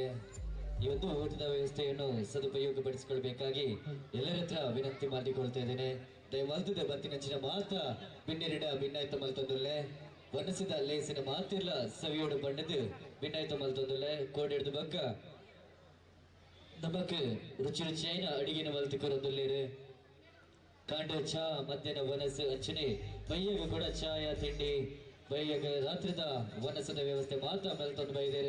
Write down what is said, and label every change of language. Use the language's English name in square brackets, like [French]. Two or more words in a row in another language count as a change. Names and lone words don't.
[Kannada] ಇವತ್ತು ಊಟದ ವ್ಯವಸ್ಥೆಯನ್ನು ಸದುಪಯೋಗಪಡಿಸಿಕೊಳ್ಬೇಕಾಗಿ ಎಲ್ಲರ ಹತ್ರ ವಿನಂತಿ ಮಾಡಿಕೊಳ್ತಾ ಇದ್ದೇನೆ. [Tulu] ದಯಮಾಲ್ತದೆ ಬತ್ತಿನಂಚಿನ ಮಾತ ಭಿನ್ನರಿಡ ಭಿನ್ನಾಯ್ತ ಮಲ್ತೊಂದುಲ್ಲೆ ವನಸಿದ ಲೇಸಿನ ಮಾತಿರ್ಲ ಸವಿಯೋಡು ಬಣ್ಣದು ಭಿನ್ನಾಯ್ತ ಮಲ್ತೊಂದುಲ್ಲೆ ಕೋಡಿಡ್ದು ಬಗ್ಗ ನಮಕ್ ರುಚಿ ರುಚಿಯಾಯಿನ ಅಡಿಗೆನ ಮಲ್ತಿಕೊರೊಂದುಲ್ಲೇರು ಕಾಂಡ ಚಾ ಮಧ್ಯಾಹ್ನ ವನಸ್ ಅಂಚನೆ ಬಯ್ಯಗ ಕೂಡ ಚಾಯ ತಿಂಡಿ ಬಯ್ಯಗ ರಾತ್ರಿದ ವನಸದ ವ್ಯವಸ್ಥೆ ಮಾತ್ರ ಮೆಲ್ತೊಂದು ಬೈದೇರು.